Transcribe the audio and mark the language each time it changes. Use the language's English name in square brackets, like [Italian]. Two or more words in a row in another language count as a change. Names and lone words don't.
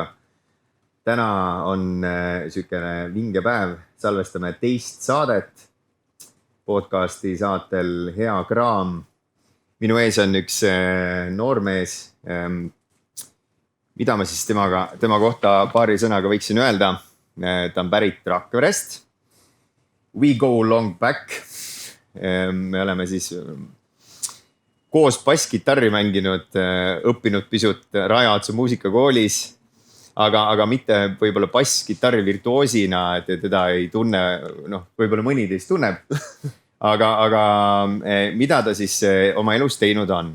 [Estonian] Täna on sükene vinge päev, salvestame teist saadet podcasti saatel Hea Kraam. Minu ees on üks noormees, mida ma siis tema kohta paari sõnaga võiksin öelda. Ta on pärit Rakverest. [English] We go long back. [Estonian] Me oleme siis koos basskitarri mänginud, õppinud pisut Rajaotsa muusikakoolis, aga mitte võib-olla basskitarri virtuoosina, et teda ei tunne, võib-olla mõni teist tunneb. Aga mida ta siis oma elus teinud on?